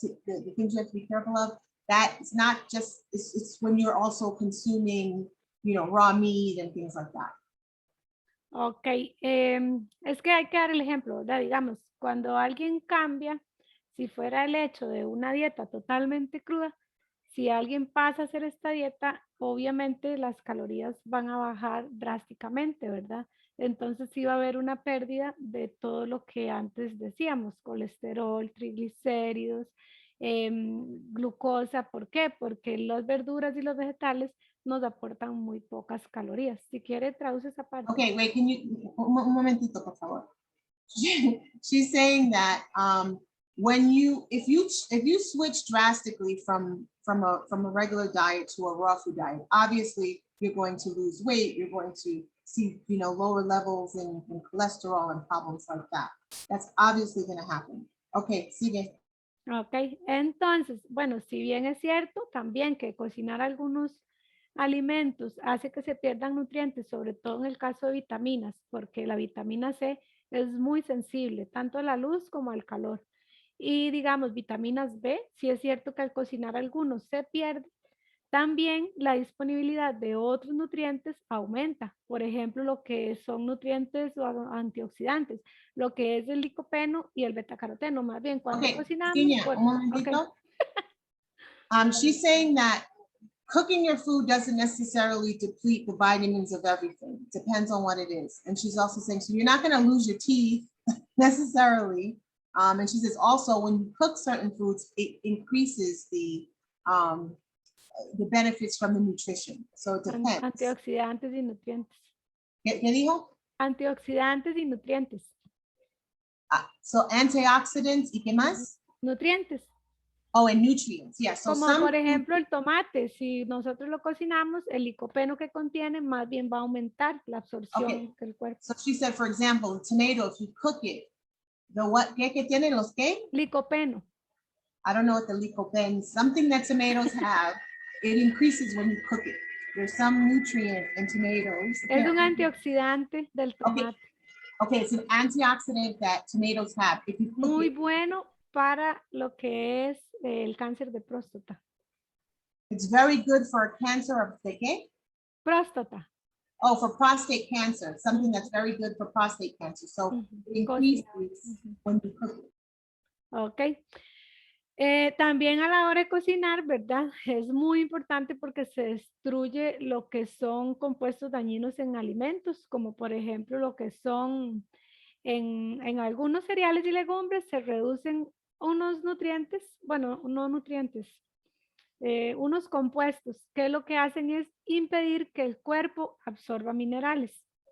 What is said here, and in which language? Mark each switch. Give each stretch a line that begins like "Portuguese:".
English: The things you have to be careful of. That it's not just, it's when you're also consuming, raw meat and things like that.
Spanish: Ok, es que hay que dar el ejemplo, ¿verdad? Digamos, cuando alguien cambia, si fuera el hecho de una dieta totalmente cruda, si alguien pasa a hacer esta dieta, obviamente las calorías van a bajar drásticamente, ¿verdad? Entonces sí va a haber una pérdida de todo lo que antes decíamos, colesterol, triglicéridos, glucosa. ¿Por qué? Porque las verduras y los vegetales nos aportan muy pocas calorías. Si quiere, traduce esa parte.
English: Okay, wait, can you,
Spanish: un momentito, por favor.
English: She's saying that if you switch drastically from a regular diet to a raw food diet, obviously you're going to lose weight, you're going to see, lower levels in cholesterol and problems like that. That's obviously going to happen.
Spanish: Okay, sigue. Ok, entonces, bueno, si bien es cierto también que cocinar algunos alimentos hace que se pierdan nutrientes, sobre todo en el caso de vitaminas, porque la vitamina C es muy sensible, tanto a la luz como al calor. Y digamos, vitaminas B, sí es cierto que al cocinar algunos se pierde, también la disponibilidad de otros nutrientes aumenta. Por ejemplo, lo que son nutrientes o antioxidantes, lo que es el licopeno y el betacaroteno. Más bien, cuando cocinamos... Virginia, un momentito.
English: She's saying that cooking your food doesn't necessarily deplete the vitamins of everything. It depends on what it is. And she's also saying, so you're not going to lose your teeth necessarily. And she says also when you cook certain foods, it increases the benefits from the nutrition. So it depends.
Spanish: Antioxidantes y nutrientes. ¿Qué dijo? Antioxidantes y nutrientes.
English: So antioxidants,
Spanish: ¿y qué más? Nutrientes.
English: Oh, and nutrients, yeah. So
Spanish: como por ejemplo el tomate, si nosotros lo cocinamos, el licopeno que contiene más bien va a aumentar la absorción del cuerpo.
English: So she said, for example, tomato, if you cook it, the what,
Spanish: ¿qué tiene los qué? Licopeno.
English: I don't know what the licopeno, something that tomatoes have, it increases when you cook it. There's some nutrient in tomatoes.
Spanish: Es un antioxidante del tomate.
English: Okay, it's an antioxidant that tomatoes have. If you cook
Spanish: muy
English: it,
Spanish: bueno para lo que es el cáncer de próstata.
English: It's very good for cancer of the qué?
Spanish: Próstata.
English: Oh, for prostate cancer, something that's very good for prostate cancer. So it increases when you cook it. Ok.
Spanish: También a la hora de cocinar, ¿verdad? Es muy importante porque se destruye lo que son compuestos dañinos en alimentos, como por ejemplo lo que son en algunos cereales y legumbres se reducen unos nutrientes, bueno, no nutrientes, unos compuestos que lo que hacen es impedir que el cuerpo absorba minerales.